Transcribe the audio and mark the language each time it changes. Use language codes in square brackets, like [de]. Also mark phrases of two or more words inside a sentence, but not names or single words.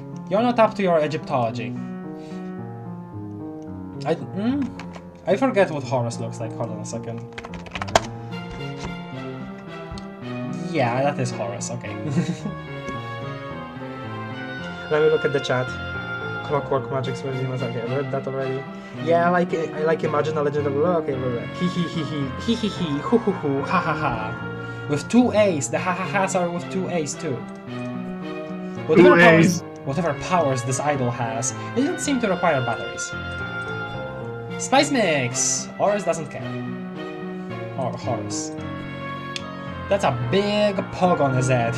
[en] You're not up to your Egyptology. I forget what Horus looks like. Hold on a second. Yeah, that is Horus. Okay. Let me look at the chat. Clockwork Magic's Regimes. Okay, I read that already. Yeah, I like Imagine a Legend of... Okay, hee hoo hoo hoo, ha ha ha. With 2 A's. The ha ha ha's are with 2 A's too. Whatever powers this idol has, it doesn't seem to require batteries. Spice Mix! Horus doesn't care. Or Horus. That's a big pog on his head.